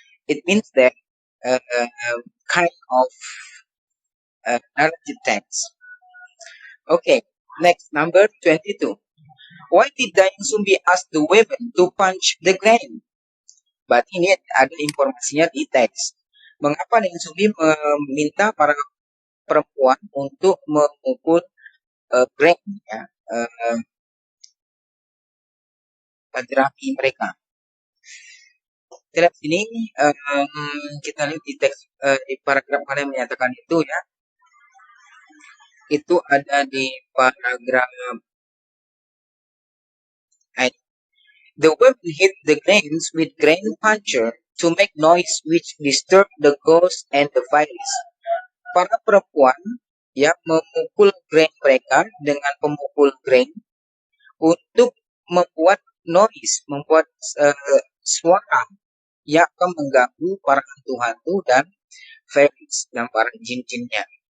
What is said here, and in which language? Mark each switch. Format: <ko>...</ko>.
<en>It means that kind of narrative text. Okay, next, number 22. Why did Dayang Sumbi ask the women to punch the grain?</en> <id>Berarti ini ada informasinya di teks. Mengapa Dayang Sumbi meminta para perempuan untuk memukul grain, ya, jerami mereka? Kita lihat sini, kita lihat di teks di paragraf mana yang menyatakan itu, ya. Itu ada di paragraf</id> <en>the women hit the grains with grain puncher to make noise which disturb the ghost and the fairies.</en> <id>Para perempuan yang memukul grain mereka dengan pemukul grain untuk membuat noise, membuat suara yang akan mengganggu para hantu-hantu dan fairies dan para jin-jinnya.</id>